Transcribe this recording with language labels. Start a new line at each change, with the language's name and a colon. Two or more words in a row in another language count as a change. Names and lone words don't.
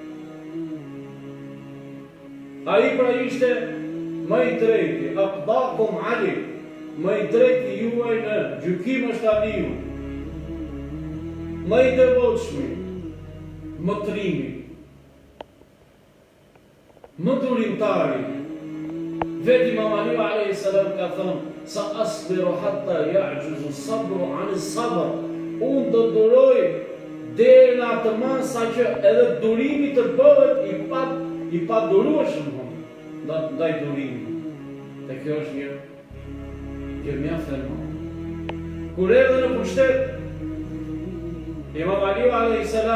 Albanian: Ai pra ishte më i drejti,
Arabic: أقضاكم علي,
Albanian: më i drejti juaj në gjykim është Aliu, më i devotshmi, më trimi, më durimtari. Vetë Imam Aliu
Arabic: عليه السلام
Albanian: ka thënë,
Arabic: سأصبر حتى يعجز الصبر عن صبر.
Albanian: Unë do duroj deri në atë masë sa që edhe durimi të bëhet i padurueshëm ndaj durimit. Dhe kjo është një gjë mjaft e madhe. Kur erdhe në pushtet Imam Aliu a.s.